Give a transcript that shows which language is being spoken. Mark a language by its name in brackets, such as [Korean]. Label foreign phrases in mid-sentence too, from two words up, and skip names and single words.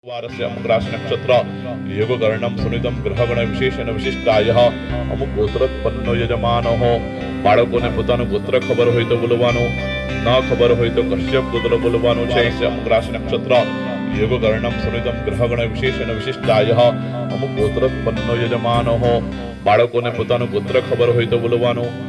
[Sanskrit] वारस्य अमुक नक्षत्र योगकर्णम सुनितम ग्रहगण विशेषण विशिष्टायः अमुक गोत्रोत्पन्नो यजमानः [Gujarati] બાળકોને પોતાનું ગોત્ર ખબર હોય તો બોલવાનું, ન ખબર હોય તો કશ્યપ ગોત્ર બોલવાનું છે. [Sanskrit] અમુક રાશિ નક્ષત્ર યોગકર્ણમ સુનિતમ ગ્રહગણ વિશેષણ વિશિષ્ટાયઃ અમુક ગોત્રોત્પન્નો યજમાનઃ [Gujarati] બાળકોને પોતાનું ગોત્ર ખબર હોય તો બોલવાનું.